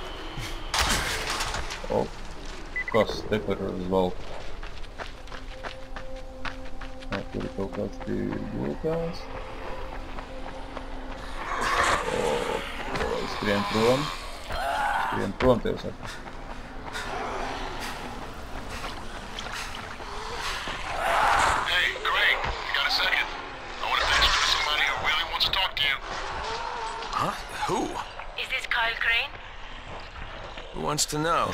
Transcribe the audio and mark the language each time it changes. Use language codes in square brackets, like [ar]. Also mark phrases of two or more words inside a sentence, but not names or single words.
[lv] O, kas te par zvalku? Tur ir kaut kāds tirgotājs. Skrien prom. Skrien prom tev saka. [en] Hey, Craig, you got a second? I want to transfer to somebody who really wants to talk to you. Huh? Who? Is this Kyle Crane? Who wants to know?